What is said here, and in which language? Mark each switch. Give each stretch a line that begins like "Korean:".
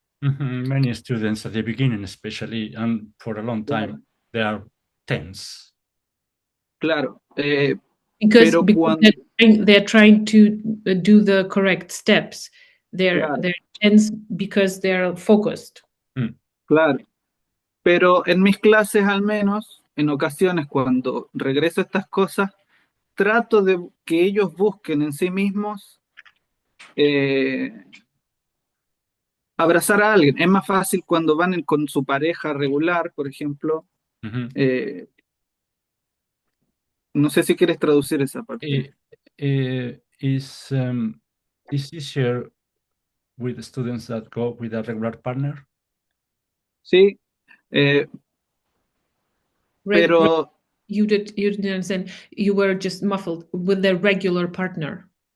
English: Many students at the beginning, especially, and for a long time, they are tense.
Spanish: Claro.
English: Because
Spanish: Pero
English: they're trying to do the correct steps. They're tense because they're focused.
Spanish: Claro. Pero en mis clases, al menos, en ocasiones cuando regreso a estas cosas, trato de que ellos busquen en sí mismos abrazar a alguien. Es más fácil cuando van con su pareja regular, por ejemplo. No sé si quieres traducir esa parte.
English: Is easier with students that go with a regular partner?
Spanish: Sí, pero
English: you didn't understand. You were just muffled with the regular partner.